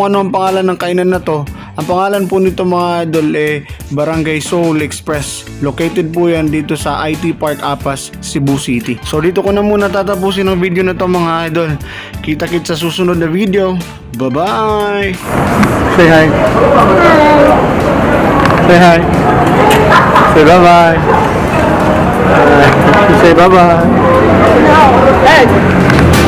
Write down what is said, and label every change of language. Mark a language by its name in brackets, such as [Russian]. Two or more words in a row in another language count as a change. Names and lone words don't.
[Filipino] ano ang pangalan ng kainan na to, ang pangalan po nito mga idol Barangay Soul Express. Located po yan dito sa IT Park Apas, Cebu City. So dito ko na muna tatapusin ang video na to mga idol. Kita-kits sa susunod na video. [English] Bye-bye! Say hi! Say hi! Say bye-bye! Say bye-bye! Hey!